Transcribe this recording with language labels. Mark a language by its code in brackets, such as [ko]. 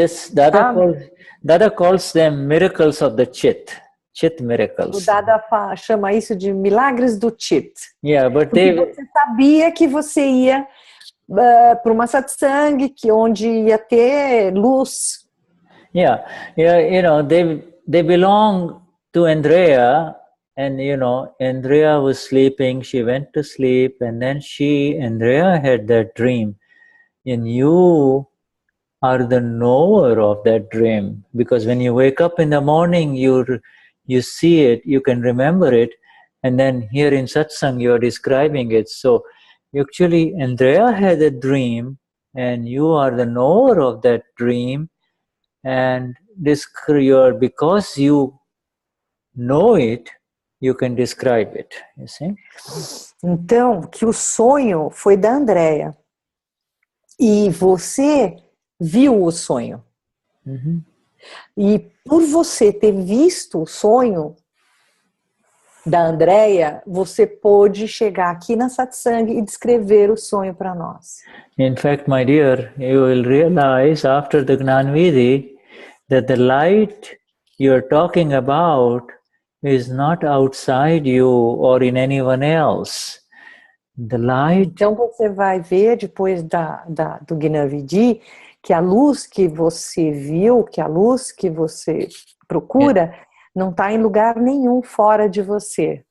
[en] Dada calls them miracles of the chit. Chit miracles. [pt] O Dada chama isso de milagres do chit. [en] Yeah, but [pt] você sabia que você ia para uma satsang, onde ia ter luz. [en] Yeah, you know, they belong to Andrea, and you know, Andrea was sleeping, she went to sleep, and then Andrea had that dream, and you are the knower of that dream, because when you wake up in the morning, you see it, you can remember it, and then here in Satsang you are describing it. So actually Andrea had a dream, and you are the knower of that dream, and because you know it, you can describe it, you see? [pt] Então, que o sonho foi da Andrea, e você viu o sonho. Mm-hmm. E por você ter visto o sonho da Andrea, você pôde chegar aqui na Satsang e descrever o sonho para nós. [en] In fact, my dear, you will realize after the Gnanvidi that the light you're talking about is not outside you or in anyone else. The light... [pt] Então você vai ver depois do Gnanvidi que a luz que você viu, que a luz que você procura, não está em lugar nenhum fora de você.